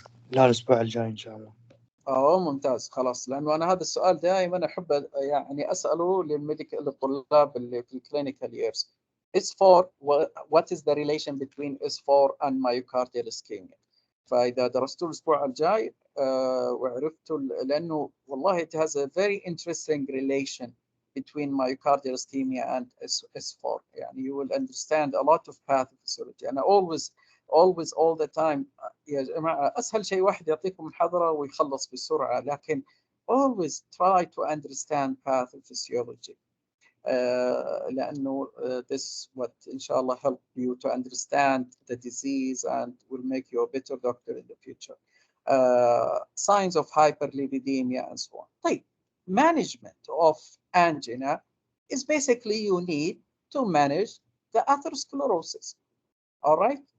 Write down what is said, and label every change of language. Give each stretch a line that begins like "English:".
Arabic: لا الأسبوع الجاي إن شاء الله. ممتاز خلاص، لأنه أنا هذا السؤال دائما أحب يعني أسأله للطلاب اللي في الكلينيكال years.
English: S4 what is the relation between S4 and myocardial ischemia؟
Arabic: فإذا درستوا الأسبوع الجاي وعرفتوا لأنه والله
English: it has a very interesting relation between myocardial ischemia and S4.
Arabic: يعني
English: you will understand a lot of pathophysiology.
Arabic: أنا
English: always all the time
Arabic: يا جماعة أسهل شيء واحد يعطيكم محاضرة ويخلص بسرعة، لكن
English: always try to understand pathophysiology.
Arabic: لأنه
English: this is what
Arabic: إن شاء الله
English: help you to understand the disease and will make you a better doctor in the future. Signs of hyperlipidemia and so on.
Arabic: طيب,
English: management of angina is basically you need to manage the atherosclerosis. All right.